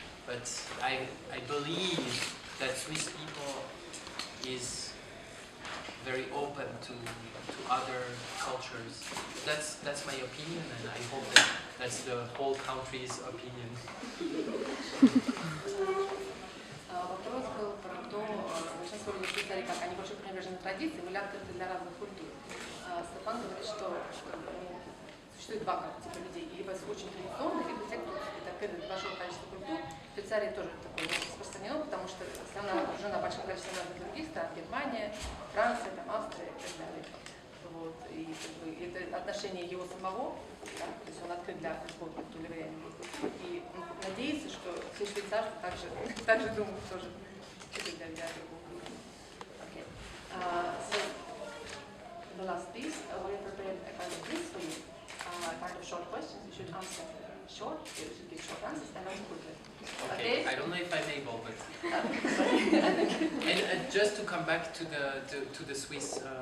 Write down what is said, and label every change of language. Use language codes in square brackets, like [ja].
[en] but I believe that Swiss people is very open to other cultures. That's my opinion, and I hope that that's the whole country's opinion. [ru] Вопрос был про то, большинство людей в Швейцарии, как они больше привержены традициям или открыты для разных культур. Стефан говорит, что существует два типа людей, либо очень традиционные, либо те, кто открыты для большого количества культур. В Швейцарии тоже такое распространено, потому что страна окружена большим количеством разных других стран, Германия, Франция, там, Австрия и так далее. Вот. И как бы, это отношение его самого, да, то есть он открыт для какого-то культуры влияния. И он надеется, что все швейцарцы также думают тоже для другого. [en] Okay. So the last piece, we have prepared a kind of quiz for you, kind of short questions. You should answer short. You should give short answers and answer quickly. Okay. I don't know if I'm able, but and just to come back to the Swiss.